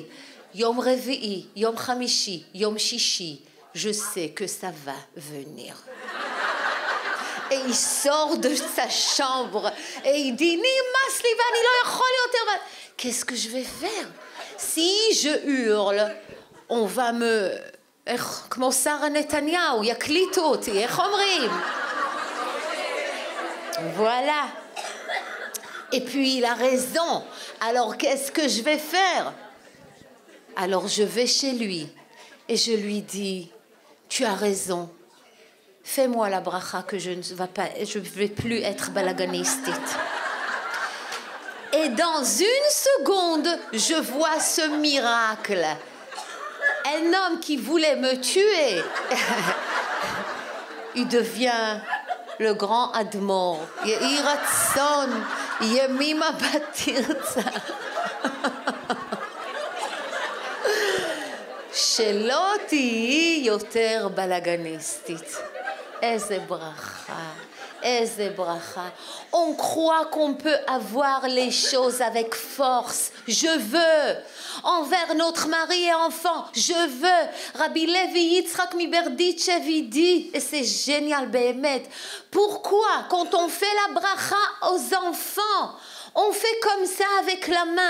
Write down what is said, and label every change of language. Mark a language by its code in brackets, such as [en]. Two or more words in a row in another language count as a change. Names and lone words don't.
[he] יום רביעי, יום חמישי, יום שישי. [fr] Je sais que ça va venir. Et il sort de sa chambre et il dit, qu'est-ce que je vais faire? Si je hurle, on va me... [he] כמו שרה נתניהו, יקליטו אותי, איך אומרים? [fr] Voilà. Et puis il a raison. Alors qu'est-ce que je vais faire? Alors je vais chez lui et je lui dis, tu as raison. Fais-moi la bracha que je ne vais plus être balaganiste. Et dans une seconde, je vois ce miracle. Un homme qui voulait me tuer, il devient le grand admor. [he] יהי רצון, ימימה בתרצה. שלא תהיי יותר בלגניסטית. איזה ברכה, איזה ברכה. [fr] On croit qu'on peut avoir les choses avec force. Je veux. Envers notre mari et enfant, je veux. Rabbi Levi Yitzhak Miberditchev dit, et c'est génial, Béhémet. Pourquoi, quand on fait la bracha aux enfants, on fait comme ça avec la main?